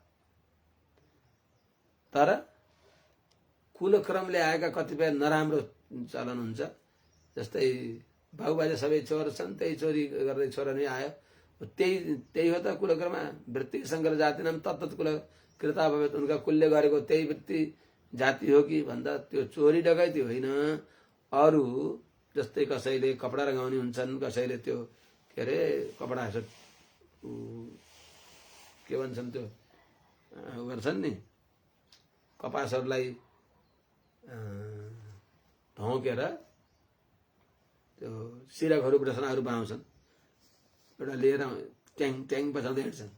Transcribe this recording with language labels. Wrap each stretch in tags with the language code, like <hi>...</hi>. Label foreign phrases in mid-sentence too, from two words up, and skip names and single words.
<ne>तर कुलक्रमले आएका कतिपय नराम्रो चलन हुन्छ, जस्तै बाबुबाजे सबै चोर छन्, त्यही चोरी गर्दै छोरा नै आयो, त्यही हो त कुलक्रम वृत्ति।</ne> <sa>शंकर जाति नाम तत्तत् कुल कृता भवेत</sa> <ne>उनका कुलले गरेको त्यही वृत्ति जाति हो कि भन्दा त्यो चोरी डकैती होइन। अरू जस्तै कसैले कपडा रंगाउने हुन्छन्, कसैले त्यो के अरे कपडा के भन्छन् त्यो गर्छन् नि, कपासहरूलाई ढोकेर त्यो सिरकहरू रचनाहरू बनाउँछन्, एउटा लिएर ट्याङ ट्याङ बजाउँदै हिँड्छन्।</ne>